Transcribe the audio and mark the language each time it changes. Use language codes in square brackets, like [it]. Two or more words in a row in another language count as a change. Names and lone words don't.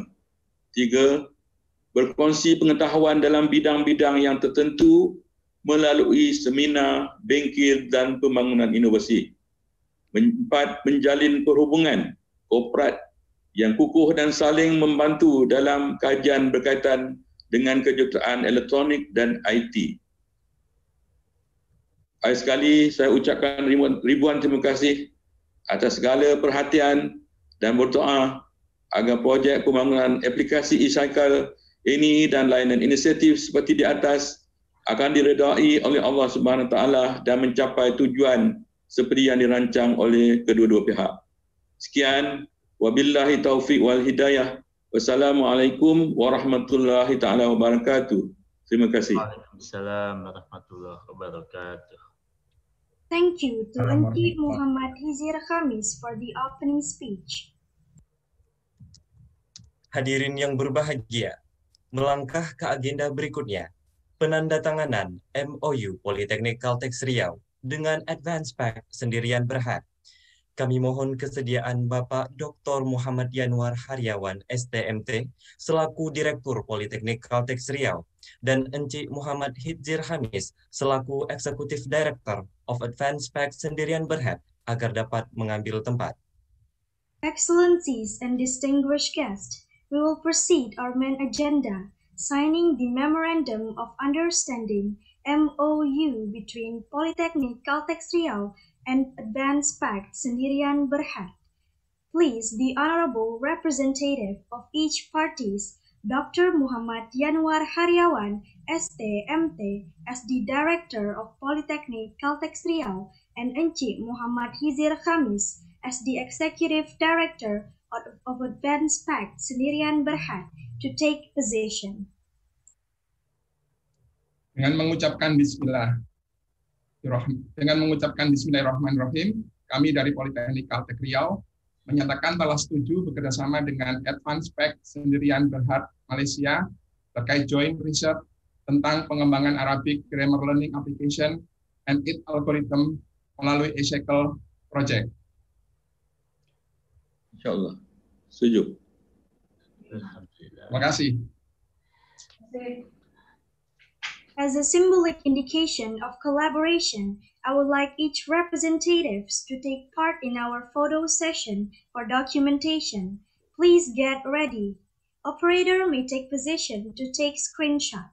[ms] Tiga, berkongsi pengetahuan dalam bidang-bidang yang tertentu melalui seminar, bengkel dan pembangunan inovasi. Empat, menjalin perhubungan korporat yang kukuh dan saling membantu dalam kajian berkaitan dengan kejuruteraan elektronik dan IT. Akhir sekali, saya ucapkan ribuan terima kasih atas segala perhatian dan berdoa agar projek pembangunan aplikasi e-Shackle ini dan lain-lain inisiatif seperti di atas akan diredai oleh [ar] الله سبحانه وتعالى [ms] dan mencapai tujuan seperti yang dirancang oleh kedua-dua pihak. Sekian, [ar] وبالله التوفيق والهداية. والسلام عليكم ورحمة الله تعالى وبركاته. [ms] Terima kasih. [ar] وعليكم السلام ورحمة الله وبركاته. [en] Thank you to Encik Muhammad Hizir Hamis for the opening speech. [id] Hadirin yang berbahagia, melangkah ke agenda berikutnya, penandatanganan MOU Politeknik Caltex Riau dengan AdvancePac Sendirian Berhad. Kami mohon kesediaan Bapak Dr. Muhammad Yanwar Haryawan, STMT, selaku Direktur Politeknik Caltex Riau, dan Encik Muhammad Hizir Hamis, selaku [en] Executive Director of [id] Advanced PAC Sendirian Berhad agar dapat mengambil tempat. [en] Excellencies and distinguished guests, we will proceed our main agenda, signing the Memorandum of Understanding MOU between Polytechnic Caltex Riau and Advanced PAC Sendirian Berhad. Please, the Honorable Representative of each parties, Dr. Muhammad Yanwar Haryawan, ST.MT, as the Director of Polytechnic Caltex Riau, and Encik Muhammad Hizir Khamis, as the Executive Director of Advanced PAC Sendirian Berhad, to take position. [id] Dengan mengucapkan Bismillahirrahmanirrahim, kami dari Politeknik Caltex Riau menyatakan telah setuju bekerjasama dengan Advanced PAC Sendirian Berhad Malaysia terkait [en] joint research [id] tentang pengembangan [en] Arabic Grammar Learning Application and its algorithm [id] melalui eShackle Project. InsyaAllah. Setuju. Terima kasih. [en] As a symbolic indication of collaboration, I would like each representatives to take part in our photo session for documentation. Please get ready. Operator may take position to take screenshot.